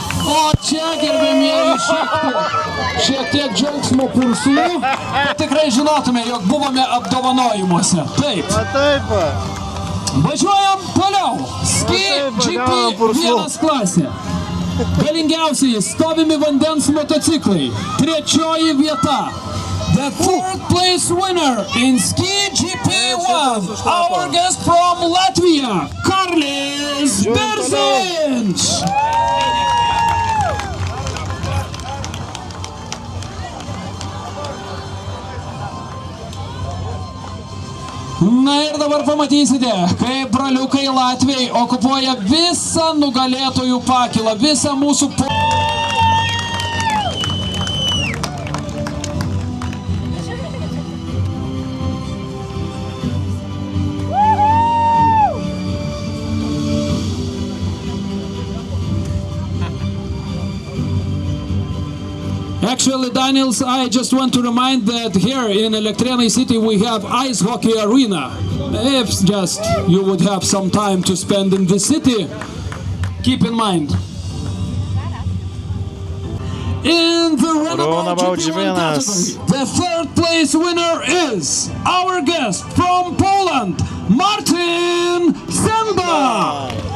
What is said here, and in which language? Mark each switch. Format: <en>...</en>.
<lt>O čia, gerbėmieji, šiek tiek džiaugsmo pulsų, kad tikrai žinotume, jog buvome apdovanojimuose. Taip. Taip. Važiuojam toliau. Ski GP1 klasė. Galingiausiai stovimi vandens motociklai. Trečioji vieta.</lt> <en>The fourth place winner in Ski GP1. Our guest from Latvia, Karlis Berziņš.</en> <lt>Na ir dabar pamatysite, kaip braliukai Latviai okupuoja visą nugalėtojų pakilą, visą mūsų</lt> <en>Actually, Daniels, I just want to remind that here in Elektrėnai City we have ice hockey arena. If just you would have some time to spend in the city, keep in mind. In the runabout GP1 category, the third place winner is our guest from Poland, Martin Senda.</en>